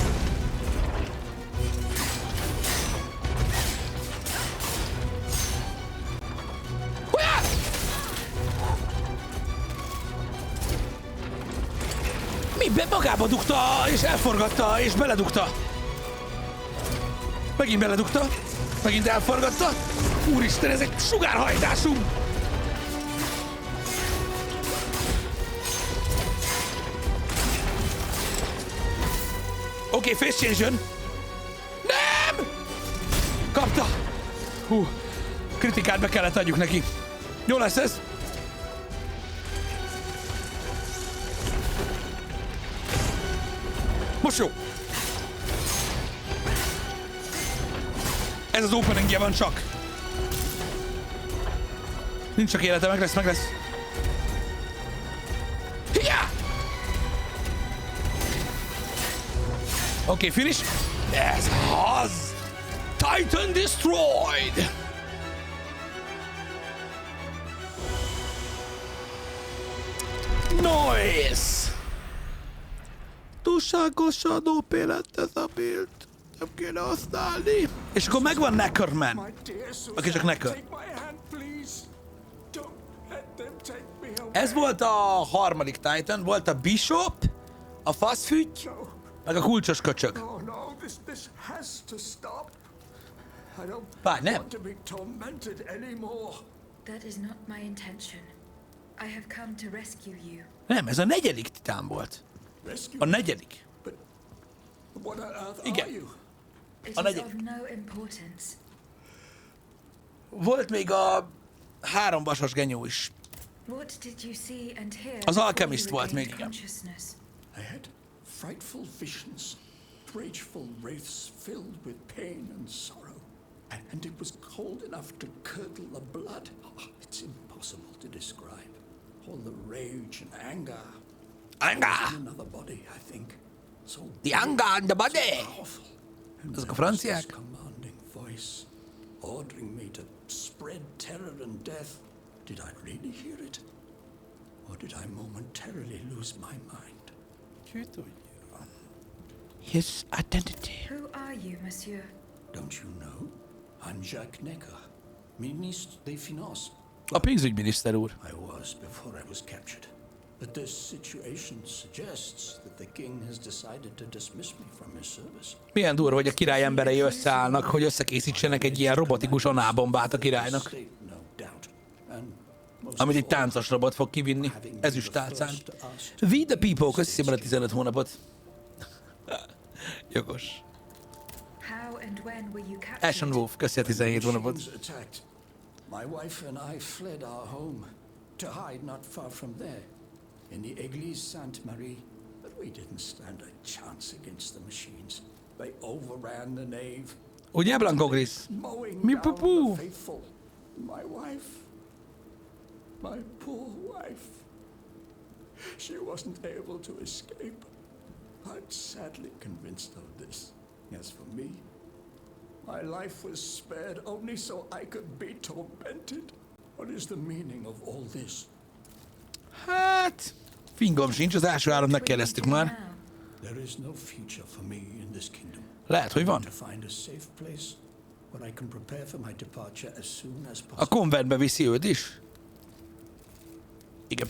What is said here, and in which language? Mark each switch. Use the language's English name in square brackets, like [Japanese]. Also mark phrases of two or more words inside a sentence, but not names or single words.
[Hungarian] Mi magába dugta, és elforgatta, és beledugta. Megint beledugta. Megint elforgatta. Úristen, ez egy sugárhajtású. Oké, [English] face change [Hungarian] jön. Nem! Kapta! Hú, kritikát be kellett adjuk neki. Jó lesz ez? Most jó. Ez az openingje van csak. Nincs csak élete, meg lesz, meg lesz. Hiá! Oké, finish. Ez az! [English] Titan destroyed! Nice! [Hungarian] Túlságosan OP lett ez a build. Nem kéne használni. És akkor megvan Neckerman. Aki csak Necker. Ez volt a harmadik Titan, volt a Bishop, a faszfügy, meg a kulcsos köcsög. Várj, nem. [English] That is not my intention. I have come to rescue you. [Hungarian] Nem, ez a negyedik titán volt. A negyedik. Igen. [English] It [Hungarian] A [English] is [Hungarian] negyedik. [English] of no importance. [Hungarian] Volt még a három vasas genyó is. [English] What did you see and hear [Hungarian] Az [English] before [Hungarian] alchemist [English] you [Hungarian] volt [English] regained [Hungarian] még, igen. [English] consciousness? I had frightful visions, rageful wraiths filled with pain and sorrow. And it was cold enough to curdle the blood. Oh, it's impossible to describe. All the rage and anger. Anger! In another body, I think. So The anger and the body! powerful. And [Hungarian] Ezek a [English] there was this [Hungarian] franciák. [English] commanding voice ordering me to spread terror and death. Did I really hear it? Or did I momentarily lose my mind? [Hungarian] Ki tudja. [English] His identity. Who are you, monsieur? Don't you know? I'm Jacques Necker, [French] ministre des Finances. [Hungarian] A pénzügyminiszter úr. [English] I was before I was captured. But this situation suggests that the king has decided to dismiss me from his service. [Hungarian] Milyen durva, hogy a király emberei összeállnak, hogy összekészítsenek egy ilyen robotikus anábombát a királynak. [English] State, no doubt. And most [Hungarian] Amit egy [English] of all, [Hungarian] táncos robot fog kivinni. Ezüstálcán. [English] We the people, [Hungarian] köszi szépen a 15 hónapot. Jogos. [English] How and when were you [Hungarian] Ashen [English] captured? [Hungarian] Wolf, köszi a 17 hónapot. [English] machines attacked. My wife and I fled our home to hide not far from there, in the Église Sainte-Marie. But we didn't stand a chance against the machines. They overran the nave, [Hungarian] Ugye, Blanco Gris? [English] mowing [Hungarian] Mi [English] down [Hungarian] pupu. [English] the faithful. My wife, my poor wife, she wasn't able to escape. I'm sadly convinced of this. As for me, my life was spared only so I could be tormented. What is the meaning of all this? [Hungarian] Hát... Fingom sincs, az első árat megkérdeztük már. [English] Now, There is no future for me in this kingdom. [Hungarian] Lehet, hogy van. [English] To find a safe place where I can prepare for my departure as soon as [Hungarian] A [English] possible. [Hungarian] konventbe viszi őt is? Igen.